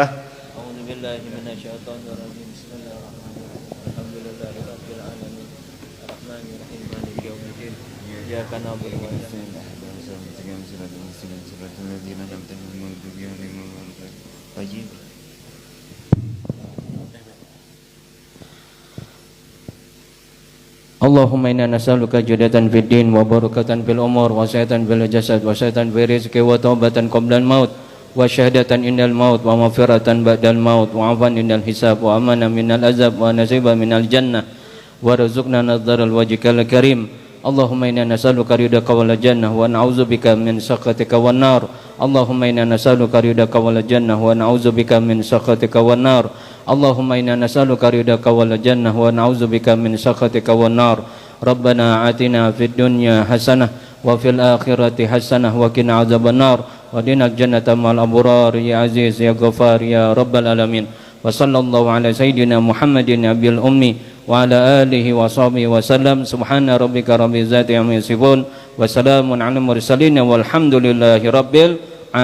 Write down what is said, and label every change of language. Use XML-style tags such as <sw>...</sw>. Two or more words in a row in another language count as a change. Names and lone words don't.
<ar>أعوذ بالله من الشيطان الرجيم بسم الله الرحمن الرحيم الحمد لله رب العالمين الرحمن الرحيم مالك يوم الدين إياك نعبد وإياك نستعين اللهم إنا نسألك زيادة في الدين وبركة في العمر وصحة في الجسد وصحة في الرزق وتوبة قبل الموت وشهادة عند الموت ومغفرة بعد الموت وعفوا عند الحساب وأمانا من العذاب ونصيبا من الجنة وارزقنا النظر وجهك الكريم. اللهم إنا نسألك رضاك والجنة ونعوذ بك من سخطك والنار. اللهم إنا نسألك رضاك والجنة ونعوذ بك من سخطك والنار. اللهم إنا نسألك رضاك والجنة ونعوذ بك من سخطك والنار. ربنا آتنا في الدنيا حسنة وفي الآخرة حسنة وقنا عذاب النار وقنا الجنة مع الأبرار يا عزيز يا غفار يا رب العالمين. وصلى الله على سيدنا محمد النبي الأمي وعلى آله وصحبه وسلم. سبحان ربك رب العزة عما يصفون وسلام على المرسلين والحمد لله رب</ar>